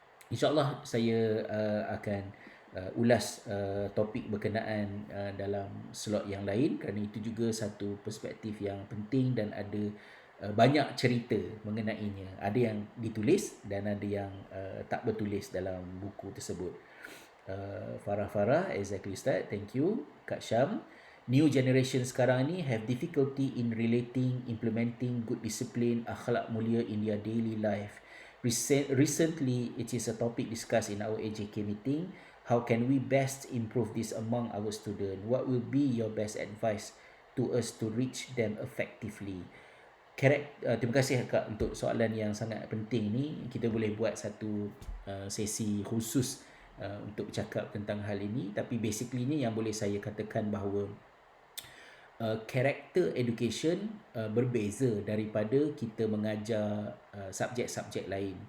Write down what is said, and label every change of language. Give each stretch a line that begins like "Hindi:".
Malay: InsyaAllah saya akan ulas topik berkenaan dalam slot yang lain, kerana itu juga satu perspektif yang penting dan ada banyak cerita mengenainya. Ada yang ditulis dan ada yang tak bertulis dalam buku tersebut.
English: Farah, exactly Ustaz, thank you. Kak Syam, new generation
Malay: sekarang ni
English: have difficulty in relating, implementing good discipline,
Malay: akhlak mulia
English: in their daily life. Recently, it is a topic discussed in our AJK meeting. How can we best improve this among our students? What will be your best advice to us to reach them effectively?
Malay: Terima kasih Kak untuk soalan yang sangat penting ni. Kita boleh buat satu sesi khusus untuk bercakap tentang hal ini. Tapi basically ni yang boleh saya katakan bahawa character education berbeza daripada kita mengajar subjek-subjek lain.